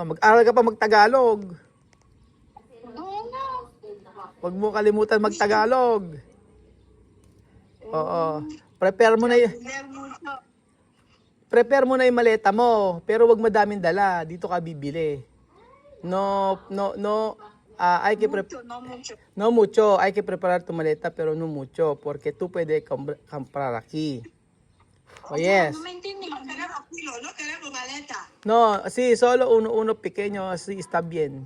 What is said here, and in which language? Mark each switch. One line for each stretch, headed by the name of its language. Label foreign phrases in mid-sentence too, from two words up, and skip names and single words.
Filipino: Mag-aral ka pa magtagalog. Oo nga. Huwag mo kalimutan magtagalog. Oo. Prepare mo na yung maleta mo, pero wag madaming dala. Dito ka bibili.
Spanish: No, hay que No mucho. no mucho, hay que preparar tu maleta, pero no mucho, porque tú puedes comprar aquí.
English: Oh, yes.
Spanish: No me entiendes. No queremos kilo, no queremos maleta. No, sí, solo uno pequeño, así está bien.